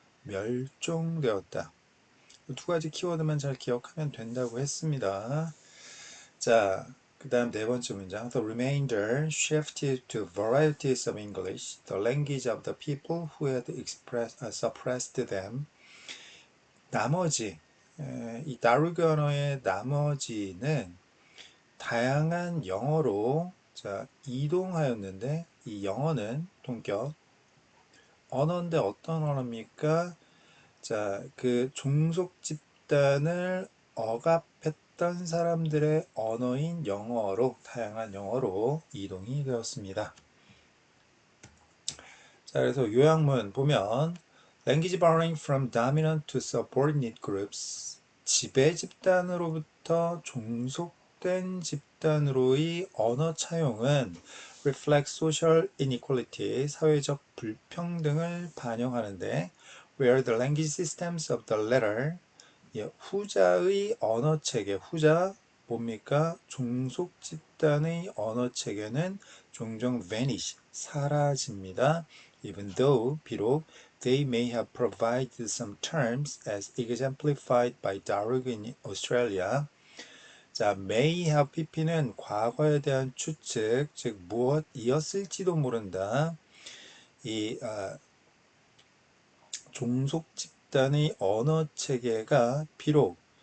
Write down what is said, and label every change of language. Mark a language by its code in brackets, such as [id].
[ko] 멸종되었다. 두 가지 키워드만 잘 기억하면 된다고 했습니다. 자, 그 다음 네 번째 문장. [en] The remainder shifted to varieties of English, the language of the people who had suppressed them. [ko] 나머지, 이 다루그 언어의 나머지는 다양한 영어로 이동하였는데 이 영어는 동격 언어인데 어떤 언어입니까? 자, 그 종속 집단을 억압했던 사람들의 언어인 영어로 다양한 영어로 이동이 되었습니다. 자, 그래서 요약문 보면 [en] Language borrowing from dominant to subordinate groups [ko] 지배 집단으로부터 종속된 집단으로의 언어 차용은 [en] reflects social inequality [ko] 사회적 불평등을 반영하는데 [en] where the language systems of the latter [ko] 후자의 언어 체계 후자 뭡니까? 종속 집단의 언어 체계는 종종 vanish 사라집니다. [en] Even though [ko] 비록 [en] they may have provided some terms as exemplified by Darug in Australia. [ko] 자, may have pp는 과거에 대한 추측, 즉 무엇이었을지도 모른다. 이 종속 집단의 언어 체계가 비록